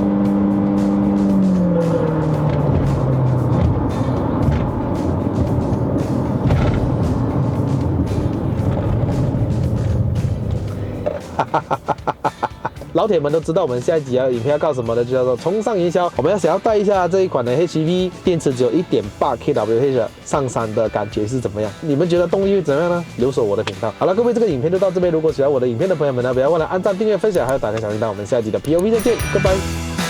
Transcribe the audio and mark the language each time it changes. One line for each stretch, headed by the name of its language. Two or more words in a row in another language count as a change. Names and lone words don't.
Chinese: 老鐵們都知道我們下一集影片要幹什麼的，就叫做衝上雲霄。我們想要帶一下這一款的 HEV，電池只有 1.8 kWh 上山的感覺是怎麼樣？你們覺得動力會怎麼樣呢？留守我的頻道。好了，各位，這個影片就到這邊。如果喜歡我的影片的朋友們呢，不要忘了按讚、訂閱、分享，還有打開小鈴鐺。我們下一集的 POV 再見，拜拜。